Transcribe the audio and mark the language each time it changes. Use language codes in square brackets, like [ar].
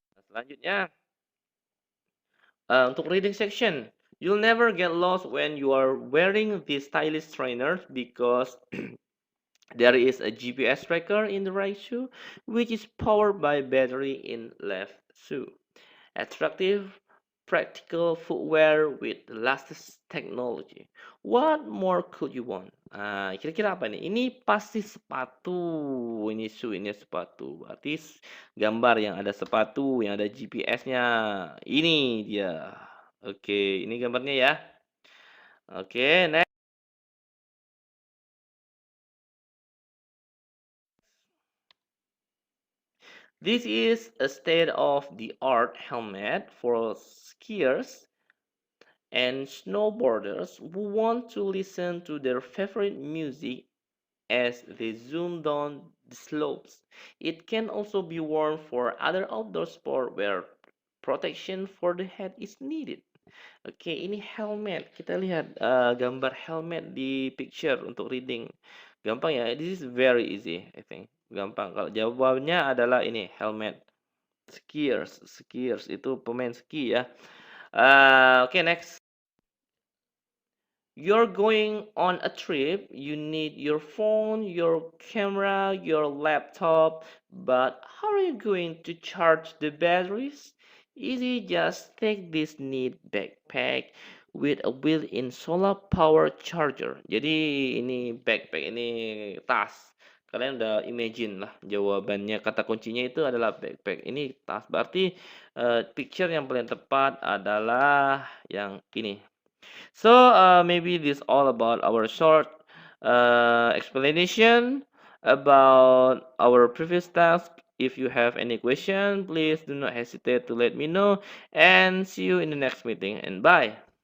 [id] Selanjutnya, untuk reading section. [en] You'll never get lost when you are wearing these stylish trainers because There is a GPS tracker in the right shoe, which is powered by battery in left shoe. Attractive, practical footwear with the latest technology. What more could you want? [id] Kira-kira apa nih? Ini pasti sepatu. Ini shoe, ini sepatu. Berarti gambar yang ada sepatu, yang ada GPS-nya. Ini dia. Oke, ini gambarnya ya. Oke, next. [en] This is a state-of-the-art helmet for skiers and snowboarders who want to listen to their favorite music as they zoom down the slopes. It can also be worn for other outdoor sport where protection for the head is needed. [id] Oke, ini helmet. Kita lihat gambar helmet di picture untuk reading. Gampang ya. [en] This is very easy, I think. [id] Gampang. Kalau jawabannya adalah ini helmet. Skiers itu pemain ski ya. Oke, next. [en] You're going on a trip, you need your phone, your camera, your laptop, but how are you going to charge the batteries? Easy, just take this neat backpack with a built-in solar power charger. [id] Jadi ini backpack, ini tas. Kalian udah imagine lah jawabannya, kata kuncinya itu adalah backpack. Ini tas, berarti picture yang paling tepat adalah yang ini. [en] So maybe this all about our short explanation about our previous task. If you have any question, please do not hesitate to let me know, and see you in the next meeting, and bye.